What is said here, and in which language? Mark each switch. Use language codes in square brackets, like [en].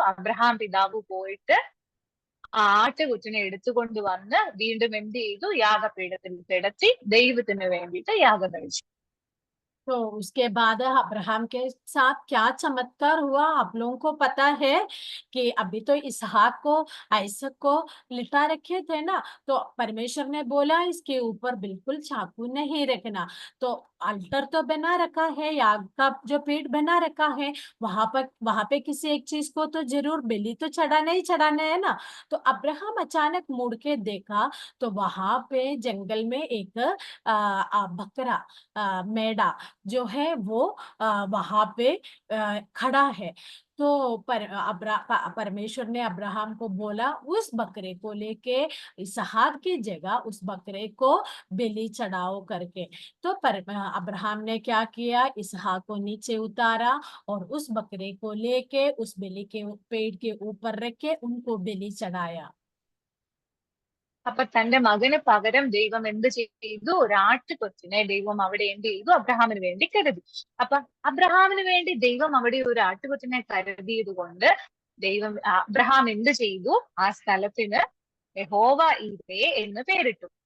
[ml] Abraham പിതാവ് പോയിട്ട് ആ ആട്ടുകൊറ്റനെ എടുത്തുകൊണ്ട് വന്ന് വീണ്ടും എന്ത് ചെയ്തു? യാഗപീഠത്തിൽ കിടത്തി ദൈവത്തിന് വേണ്ടിയിട്ട് യാഗം കഴിച്ചു. [hi] तो उसके बाद अब्राहम के साथ क्या चमत्कार हुआ आप लोगों को पता है? कि अभी तो इसहाक को, आइसक को लिटा रखे थे ना, तो परमेश्वर ने बोला इसके ऊपर बिल्कुल चाकू नहीं रखना। तो अल्टर तो बना रखा है, याग का जो पीठ बना रखा है, वहां पे किसी एक चीज को तो जरूर बलि तो चढ़ाना ही चढ़ाना है ना। तो अब्राहम अचानक मुड़ के देखा तो वहां पे जंगल में एक बकरा, मेढ़ा जो है वो वहां पे खड़ा है। तो परमेश्वर ने अब्राहम को बोला उस बकरे को लेके इसहाक की जगह उस बकरे को बलि चढ़ाओ करके। तो अब्राहम ने क्या किया? इसहाक को नीचे उतारा और उस बकरे को लेके उस बलि के पेड़ के ऊपर रख के उनको बलि चढ़ाया। [ml] അപ്പൊ തന്റെ മകന് പകരം ദൈവം എന്ത് ചെയ്തു? ഒരു ആട്ടുകൊറ്റനെ ദൈവം അവിടെ എന്ത് ചെയ്തു? അബ്രഹാമിന് വേണ്ടി കരുതി. അപ്പൊ അബ്രഹാമിന് വേണ്ടി ദൈവം അവിടെ ഒരു ആട്ടുകൊറ്റനെ കരുതിയത് കൊണ്ട് അബ്രഹാം എന്ത് ചെയ്തു? ആ സ്ഥലത്തിന് യഹോവ ഈരേ എന്ന് പേരിട്ടു.